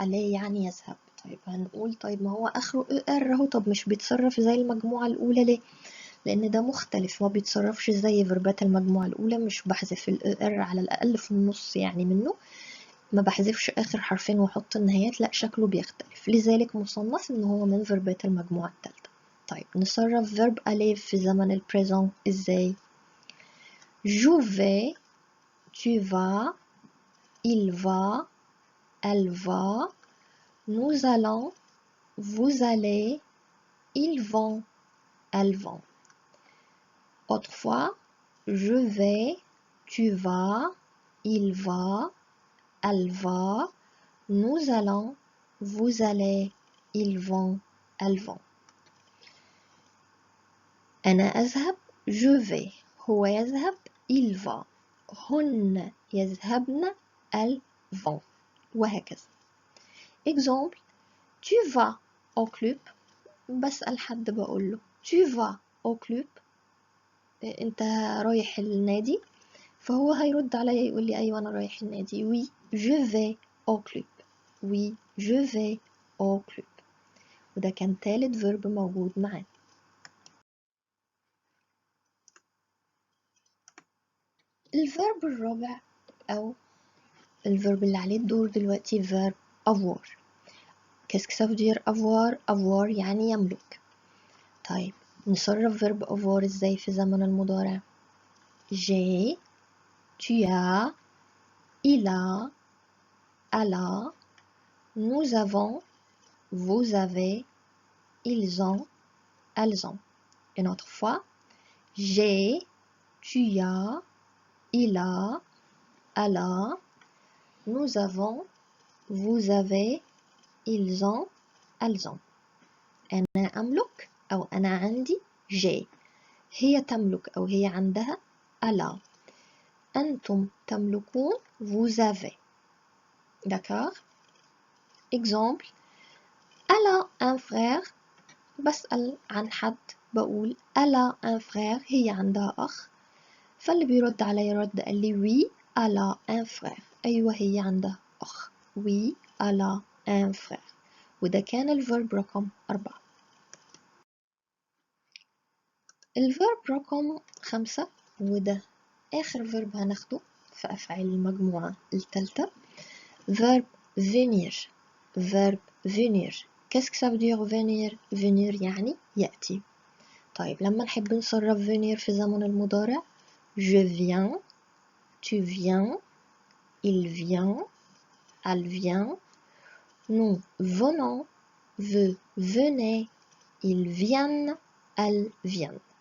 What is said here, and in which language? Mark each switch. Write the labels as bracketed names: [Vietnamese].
[Arabic] aller يعني يذهب. طيب هنقول طيب ما هو آخره ER اهو، طب مش بيتصرف زي المجموعة الأولى ليه؟ لأن ده مختلف، ما بيتصرفش زي فيربات المجموعة الأولى، مش بحذف ال ER على الأقل في النص يعني منه، ما بحذفش آخر حرفين وأحط النهايات، لأ شكله بيختلف، لذلك مصنف إن هو من فيربات المجموعة التالتة. طيب نصرف verb aller في زمن البريزون إزاي؟ [French] je vais, tu vas, il va, elle va, nous allons, vous allez, ils vont, elles vont. Autrefois, je vais, tu vas, il va, elle va, nous allons, vous allez, ils vont, elles vont. [Arabic] أنا أذهب [French] je vais، [Arabic] هو يذهب [French] il va، [Arabic] هن يذهبن [French] elles vont، [Arabic] وهكذا. [French] Exemple, tu vas au club. [Arabic] بسأل حد بقول له [French] tu vas au club، [Arabic] انت رايح النادي؟ فهو هيرد عليا يقول لي ايوه انا رايح النادي. [French] oui je vais au club. oui je vais au club. [Arabic] وده كان تالت فيرب موجود معانا. الفيرب الرابع او الفيرب اللي عليه الدور دلوقتي verb avoir. [French] qu'est-ce que ça veut dire avoir؟ avoir [Arabic] يعني يملك. طيب نصرف verb avoir ازاي في زمن المضارع؟ [French] j'ai، tu as، il a، elle a، nous avons، vous avez، ils ont، elles ont. Une autre fois, j'ai، tu as، il a، elle a، nous avons، vous avez، ils ont، elles ont. [Arabic] أنا أملك أو أنا عندي [French] j'ai، [Arabic] هي تملك أو هي عندها [French] elle a، [Arabic] أنتم تملكون [French] vous avez. D'accord? Exemple, elle a un frère. [Arabic] بسأل عن حد بقول [French] elle a un frère، [Arabic] هي عندها أخ، فاللي بيرد علي رد قال لي [French] oui elle a un frère، [Arabic] أيوة هي عندها أخ. [French] oui elle a un frère. [Arabic] وده كان الفيرب رقم 4. الفيرب رقم 5 وده آخر فيرب هناخده في أفعال المجموعة الثالثة verb venir. [French] verb venir. qu'est-ce que ça veut dire venir؟ venir [Arabic] يعني يأتي. طيب لما نحب نصرف venir في زمن المضارع [French] je viens، tu viens، il vient، elle vient، nous venons، vous venez، ils viennent، elles viennent.